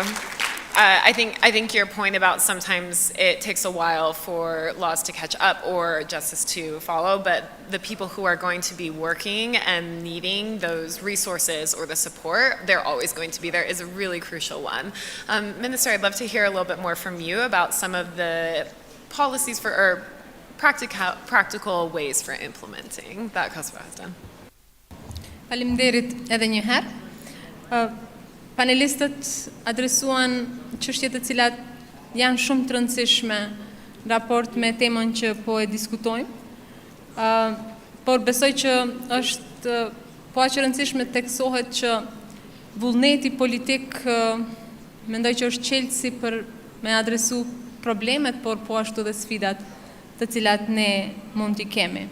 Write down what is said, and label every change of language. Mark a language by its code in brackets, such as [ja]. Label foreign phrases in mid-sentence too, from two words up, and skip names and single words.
[en] I think your point about sometimes it takes a while for laws to catch up or justice to follow, but the people who are going to be working and needing those resources or the support, they're always going to be there, is a really crucial one. Minister, I'd love to hear a little bit more from you about some of the policies for, or practical ways for implementing that Kosovo has done. [sq] Faleminderit edhe një herë. Panelistët adresuan çështje të cilat janë shumë të rëndësishme në raport me temën që po e diskutojmë, por besoj që është po aq e rëndësishme të teksohet që vullneti politik mendoj që është çelësi për me adresu problemet, por po ashtu dhe sfidat të cilat ne mund t'i kemi.